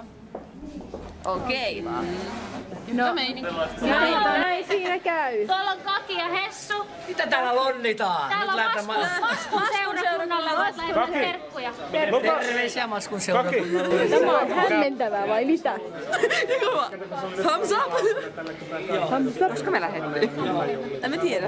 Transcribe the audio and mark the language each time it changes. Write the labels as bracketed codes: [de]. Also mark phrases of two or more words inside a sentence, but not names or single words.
[fi] Okei. Hyvä meininki. Näin siinä käy. Tuolla on Kati ja Hessu. Mitä täällä lonnitaan? Täällä on Maskun seurakunnalla. Voit lähettää terkkuja. Terveisiä Maskun seurakunnalle. Tämä on hämmentävää vai mitä? [en] Thumbs up! Thumbs up. [fi] Koska me lähdettiin? En mä tiedä.